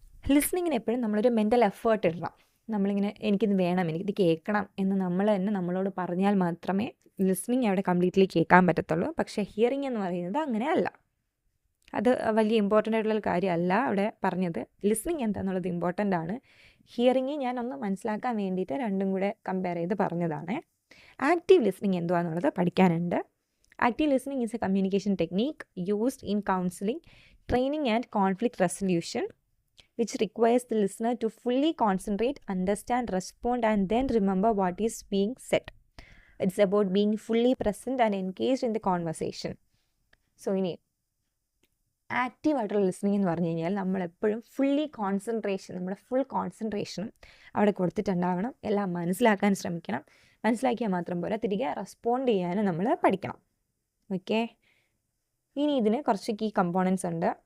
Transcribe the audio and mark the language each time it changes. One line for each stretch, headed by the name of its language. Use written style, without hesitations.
Malayalam: ലിസ്ണിങ്ങിന് എപ്പോഴും നമ്മളൊരു mental effort ഇടണം. നമ്മളിങ്ങനെ എനിക്കിത് വേണം, എനിക്കിത് കേൾക്കണം എന്ന് നമ്മൾ തന്നെ നമ്മളോട് പറഞ്ഞാൽ മാത്രമേ ലിസ്ണിങ് അവിടെ കംപ്ലീറ്റ്ലി കേൾക്കാൻ പറ്റത്തുള്ളൂ. പക്ഷേ ഹിയറിങ് എന്ന് പറയുന്നത് അങ്ങനെയല്ല. അത് വലിയ ഇമ്പോർട്ടൻ്റ് ആയിട്ടുള്ള കാര്യമല്ല അവിടെ പറഞ്ഞത്. ലിസ്ണിങ് എന്താണെന്നുള്ളത് ഇമ്പോർട്ടൻ്റ് ആണ്. ഹിയറിങ് ഞാനൊന്ന് മനസ്സിലാക്കാൻ വേണ്ടിയിട്ട് രണ്ടും കൂടെ കമ്പയർ ചെയ്ത് പറഞ്ഞതാണ്. ആക്റ്റീവ് ലിസ്ണിങ് എന്തുവാന്നുള്ളത് പഠിക്കാനുണ്ട്.
English: Active listening is a communication technique used in counselling, training and conflict resolution which requires the listener to fully concentrate, understand, respond and then remember what is being said. It's about being fully present and engaged in the conversation.
Malayalam: So ഇനി ആക്റ്റീവായിട്ടുള്ള listening എന്ന് പറഞ്ഞു കഴിഞ്ഞാൽ നമ്മളെപ്പോഴും നമ്മുടെ full കോൺസെൻട്രേഷനും അവിടെ കൊടുത്തിട്ടുണ്ടാവണം. എല്ലാം മനസ്സിലാക്കാൻ ശ്രമിക്കണം. മനസ്സിലാക്കിയാൽ മാത്രം പോരാ, തിരികെ റെസ്പോണ്ട് ചെയ്യാനും നമ്മൾ പഠിക്കണം. ഓക്കെ, ഇനി ഇതിന് കുറച്ച് കീ കമ്പോണൻസ് ഉണ്ട്.